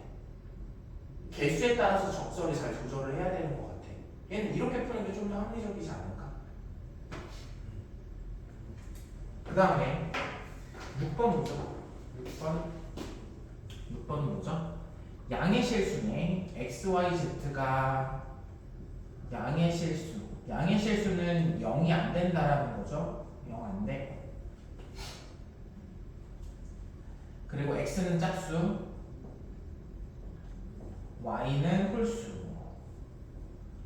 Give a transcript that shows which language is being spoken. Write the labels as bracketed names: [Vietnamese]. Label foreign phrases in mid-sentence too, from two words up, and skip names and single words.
[Korean] 개수에 따라서 적절히 잘 조절을 해야 되는 것 같아. 얘는 이렇게 푸는 게 좀 더 합리적이지 않을까? 그 다음에 6번 뭐죠? 6번은 뭐죠? 양의 실수네. x, y, z가 양의 실수. 양의 실수는 0이 안 된다라는 거죠. 0 안 돼. 그리고 x는 짝수, y는 홀수.